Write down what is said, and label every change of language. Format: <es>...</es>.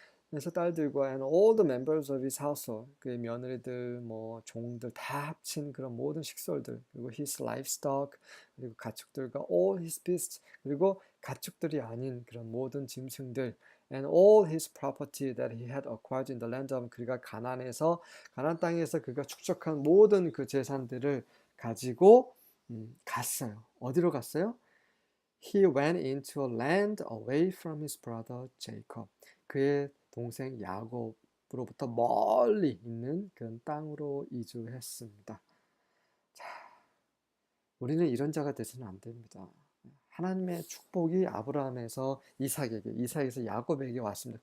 <ko>그래서 딸들과</ko> <en>and all the members of his household,</en> <ko>그의 며느리들, 뭐 종들 다 합친 그런 모든 식솔들, 그리고</ko> <en>his livestock,</en> <ko>그리고 가축들과</ko> <en>all his beasts,</en> <ko>그리고 가축들이 아닌 그런 모든 짐승들,</ko> <en>and all his property that he had acquired in the land of,</en> <ko>그가 가나안에서 가나안 땅에서 그가 축적한 모든 그 재산들을 가지고 갔어요. 어디로 갔어요?</ko> <en>He went into a land away from his brother Jacob.</en> <ko>그의 동생 야곱으로부터 멀리 있는 그런 땅으로 이주했습니다. 자, 우리는 이런 자가 되서는 안 됩니다. 하나님의 축복이 아브라함에서 이삭에게, 이삭에서 야곱에게 왔습니다.</ko>